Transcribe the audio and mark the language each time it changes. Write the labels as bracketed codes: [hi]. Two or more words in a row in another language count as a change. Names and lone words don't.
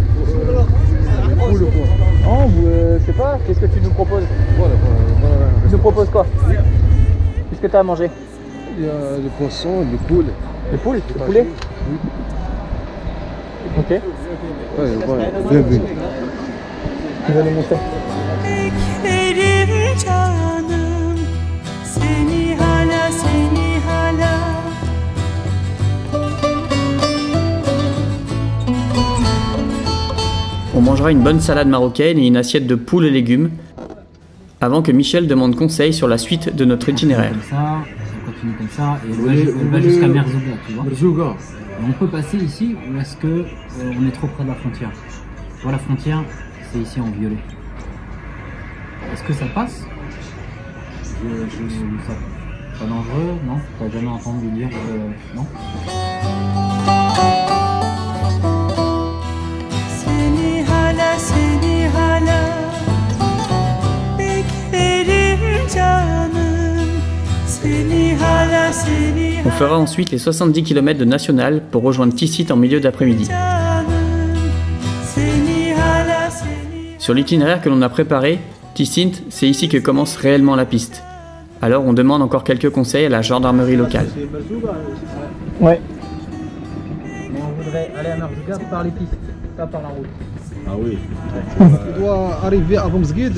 [fr] Non, je sais pas, qu'est-ce que tu nous proposes? Tu nous proposes quoi? Qu'est-ce que tu as à manger? Il y a des poissons, des poules. Des poules? Des poulets? Oui. Ok. Ouais, bienvenue. Tu vas nous montrer. [tr] Beklerim canım seni hala seni hala. [fr] On mangera une bonne salade marocaine et une assiette de poules et légumes, avant que Michel demande conseil sur la suite de notre itinéraire. Comme ça, on continue comme ça, et elle va jusqu'à Merzouga, tu vois. Merzouga. On peut passer ici, ou est-ce que on est trop près de la frontière? Tu vois, la frontière, c'est ici en violet. Est-ce que ça passe? Ça, pas dangereux, non? T'as jamais entendu dire non? [tr] Seni hala seni hala. Beklerim canım seni hala seni [fr] On fera ensuite les 70 km de national pour rejoindre Tissit en milieu d'après-midi. [tr] canım seni hala seni. [fr] Sur l'itinéraire que l'on a préparé, Tissit, c'est ici que commence réellement la piste. Alors on demande encore quelques conseils à la gendarmerie locale. Ouais. Mais on voudrait aller à Merzouga par les pistes, pas par la route. Ah oui. Tu dois arriver à Boumzguid.